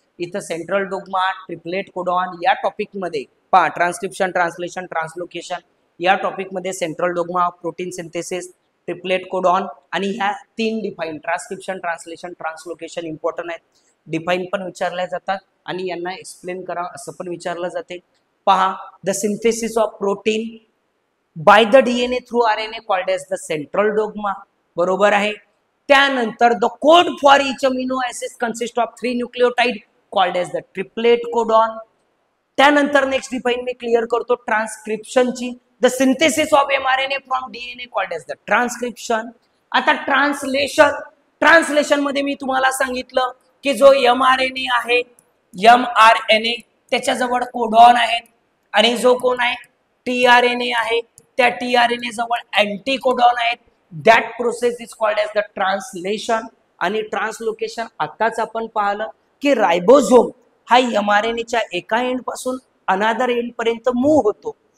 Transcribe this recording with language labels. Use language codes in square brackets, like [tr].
[mr] इथं central dogma, triplet codon या topic मध्ये पहा, ट्रान्सक्रिप्शन, ट्रान्सलेशन, ट्रान्सलोकेशन या टॉपिक मध्ये central dogma, protein synthesis, triplet codon आणि ह्या 3 define transcription, translation, translocation important आहेत. डिफाईन पण विचारल्या जातात आणि यांना एक्सप्लेन करा असं पण विचारलं जाते. [en] पहा, the synthesis of protein by the DNA through RNA called as the central dogma. [mr] बरोबर आहे. त्यानंतर [en] The code for each amino acid consist of 3 nucleotide called as the triplet codon. [mr] त्यानंतर नेक्स्ट डिफाईन मी क्लिअर करतो ट्रान्सक्रिप्शनची. [en] The synthesis of mRNA from DNA called as the transcription. [mr] आता translation. Translation मध्ये मी तुम्हाला सांगितलं की जो एमआरएनए आहे, एमआरएनए त्याच्याजवळ कोडॉन आहे आणि जो कोण आहे टीआरएनए आहे त्या टीआरएनए जवळ अँटी कोडॉन आहेत. [en] That process is called as the translation. [mr] आणि ट्रान्सलोकेशन आताच आपण पाहिलं की रायबोझोम हा एमआरएनएच्या एका एंड पासून अनादर एंड पर्यंत मूव्ह होतो.